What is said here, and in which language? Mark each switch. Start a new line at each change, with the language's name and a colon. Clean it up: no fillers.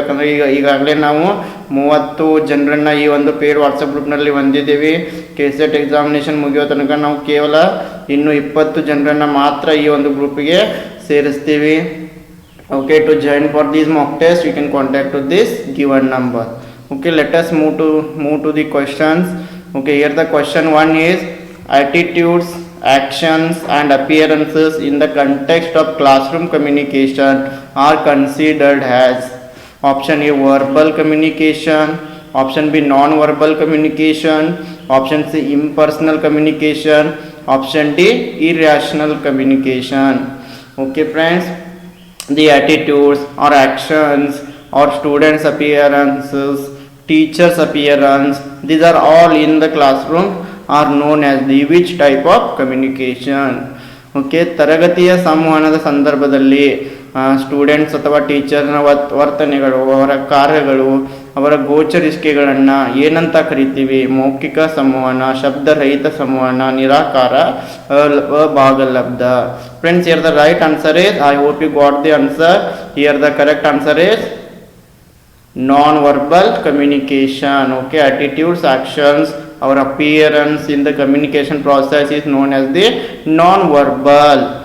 Kannada: ಯಾಕಂದರೆ ಈಗಾಗಲೇ ನಾವು 30 ಜನರನ್ನು ಈ ಒಂದು ಪೇಡ್ ವಾಟ್ಸಪ್ ಗ್ರೂಪ್ನಲ್ಲಿ ಹೊಂದಿದ್ದೀವಿ. KSET ಎಕ್ಸಾಮಿನೇಷನ್ ಮುಗಿಯೋ ತನಕ ನಾವು ಕೇವಲ ಇನ್ನೂ 20 ಜನರನ್ನು ಮಾತ್ರ ಈ ಒಂದು ಗ್ರೂಪಿಗೆ ಸೇರಿಸ್ತೀವಿ.
English: Okay, to join for these mock test you can contact to this given number. Okay, let us move to the questions. Okay, here the question 1 is attitudes, actions and appearances in the context of classroom communication are considered as option A verbal communication, option B non-verbal communication, option C impersonal communication, option D irrational communication. Okay friends, the attitudes or actions or students appearances, teachers appearance, these are all in the classroom are known as the which type of communication.
Kannada: Okay, ತರಗತಿಯ ಸಂವಹನದ ಸಂದರ್ಭದಲ್ಲಿ students ಅಥವಾ ಟೀಚರ್ನ ವರ್ತನೆಗಳು, ಅವರ ಕಾರ್ಯಗಳು, ಅವರ ಗೋಚರಿಸಿಕೆಗಳನ್ನು ಏನಂತ ಕರಿತೀವಿ? ಮೌಖಿಕ ಸಂವಹನ, ಶಬ್ದರಹಿತ ಸಂವಹನ, ನಿರಾಕಾರ, ಅಭಾಗಲಬ್ಧ.
English: Friends, here the right answer is, I hope you got the answer. Here the correct answer is non-verbal communication. Okay, attitudes, actions, our appearance in the communication process is known as the non-verbal.